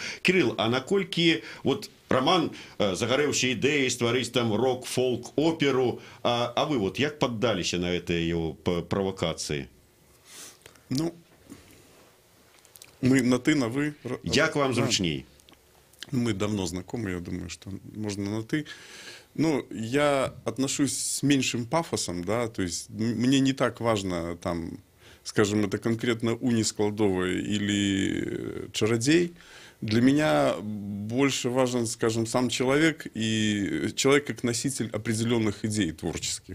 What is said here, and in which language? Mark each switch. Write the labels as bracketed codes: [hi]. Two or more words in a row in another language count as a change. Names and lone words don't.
[be] Кірыл, а наколькі вот Роман загарэўся ідэяй стварыць там рок-фолк-оперу, а вы вот як паддаліся на гэтыя [ru] его правокации? [be] Ну, мы на ты, на вы. Як вам зручней? [ru] Мы давно знакомы, я думаю, что можно на ты. Ну, я отношусь с меньшим пафосом, да, то есть мне не так важно там, скажем, это конкретно «Унискладовая» или «Чарадзей». Для меня больше важен, скажем, сам человек и человек как носитель определенных идей творческих.